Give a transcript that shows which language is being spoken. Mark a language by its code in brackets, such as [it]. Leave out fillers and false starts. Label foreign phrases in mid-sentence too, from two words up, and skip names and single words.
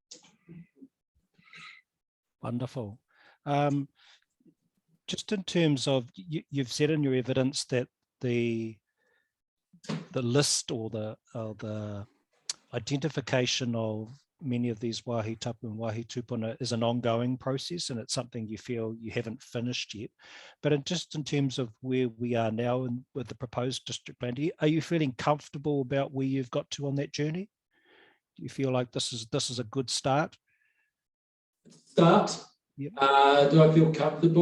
[en] Wonderful. Just in terms of, you've said in your evidence that the list or the identification of many of these [mi] wāhi tapu [en] and [mi] wāhi tupuna [en] is an ongoing process, and it's something you feel you haven't finished yet. But just in terms of where we are now and with the proposed district plan, are you feeling comfortable about where you've got to on that journey? Do you feel like this is a good start? Yep. Do I feel comfortable?